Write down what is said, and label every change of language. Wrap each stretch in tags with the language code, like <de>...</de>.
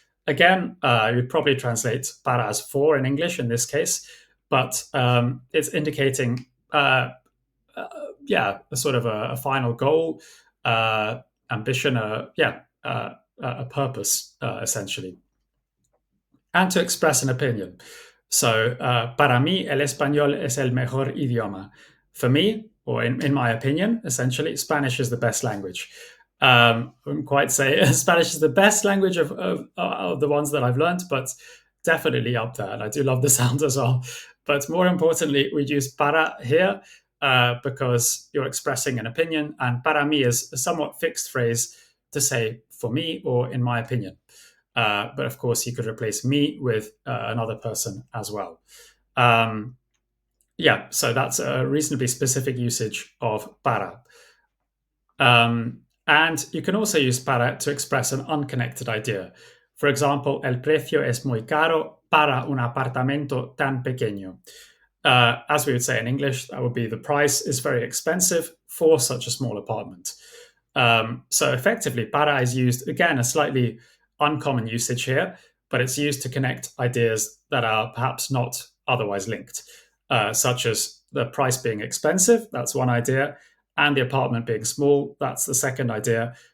<en>Again, you'd probably translate para as for in English in this case, but it's indicating, yeah, a sort of a final goal, ambition, a purpose, essentially, and to express an opinion.</en> <es>So, para mí, el español es el mejor idioma.</es> <en>For me, or in my opinion, essentially, Spanish is the best language. I wouldn't quite say Spanish is the best language of the ones that I've learned, but definitely up there. And I do love the sound as well. But more importantly, we use para here because you're expressing an opinion, and para mí is a somewhat fixed phrase to say for me or in my opinion. But of course, you could replace me with another person as well. Yeah, so that's a reasonably specific usage of para. And you can also use para to express an unconnected idea.</en> <es>For example, el precio es muy caro para un apartamento tan pequeño.</es> <en>As we would say in English, that would be the price is very expensive for such a small apartment. So effectively, para is used, again, a slightly uncommon usage here, but it's used to connect ideas that are perhaps not otherwise linked, such as the price being expensive, that's one idea, and the apartment being small, that's the second idea.</en>